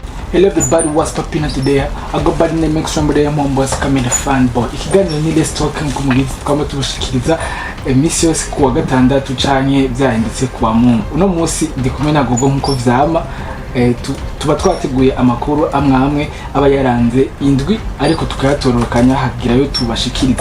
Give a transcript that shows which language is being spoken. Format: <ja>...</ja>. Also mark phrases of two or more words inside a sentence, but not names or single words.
<en>Hello everybody, what's popping today? I go by the name somebody Mombos Kamera Fanboy.</en> <rn>Ikiganiro ni Let's Talk nk'umugizi twama tubushikiriza emisi yose kuwa gatandatu canke vyahindutse kuwa Mungu. Uno munsi ndi kumwe na Gogo nkuko vyama tuba twateguye amakuru amwe aba yaranze indwi ariko tukayatororokanya hagirayo tubashikirize.</rn>